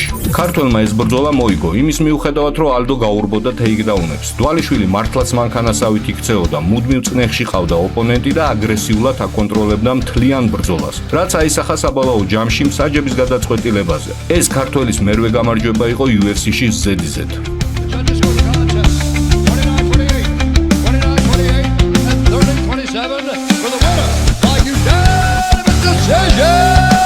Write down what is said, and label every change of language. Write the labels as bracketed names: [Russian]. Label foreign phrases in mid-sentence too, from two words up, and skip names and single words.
[Georgian] ქართველმა ეს ბრძოლა მოიგო იმის მიუხედავად, რომ ალდო გაურბოდა ტეიქდაუნებს. დვალიშვილი მართლაც მანქანასავით იქცეოდა, მუდმივ წნეხში ყავდა ოპონენტი და აგრესიულად აკონტროლებდა მთლიან ბრძოლას, რაც აისახა საბოლოო ჯამში მსაჯების გადაწყვეტილებაზე. ეს ქართველის მერვე გამარჯვება იყო UFC-ში ZZ. [English] Judges call the contest 29-28, 29-28, and 30-27 for the winner by unanimous decision.